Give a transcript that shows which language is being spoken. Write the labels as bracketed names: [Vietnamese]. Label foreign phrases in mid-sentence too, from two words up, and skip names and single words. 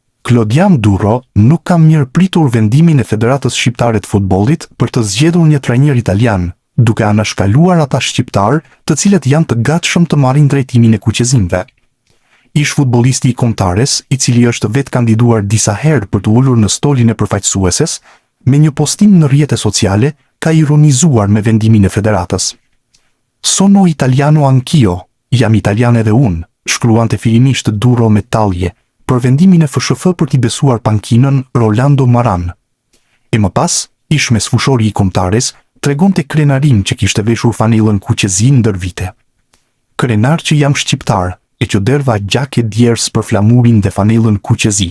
[Albanian] Klodian Durro nuk ka mirëpritur vendimin e Federatës Shqiptare të Futbollit për të zgjedhur një trajner italian, duke anashkaluar ata shqiptar të cilët janë të gatshëm të marrin drejtimin e kuqezimve. Ish futbollisti i Kombëtares, i cili është vetë kandiduar disa herë për të ulur në stolin e përfaqësueses, me një postim në rrjete sociale, ka ironizuar me vendimin e Federatës. [Italian] Sono italiano anch'io, [Albanian] jam italian edhe unë, shkruante fillimisht Durro me tallje, për vendimin e FSHF për t'i besuar pankinën Rolando Maran. E më pas, ish mesfushori i Kombëtares tregonte krenarim që kishte veshur fanellën kuqezi ndër vite. Krenar që jam shqiptar, e që derva gjake djers për flamurin dhe fanellën kuqezi.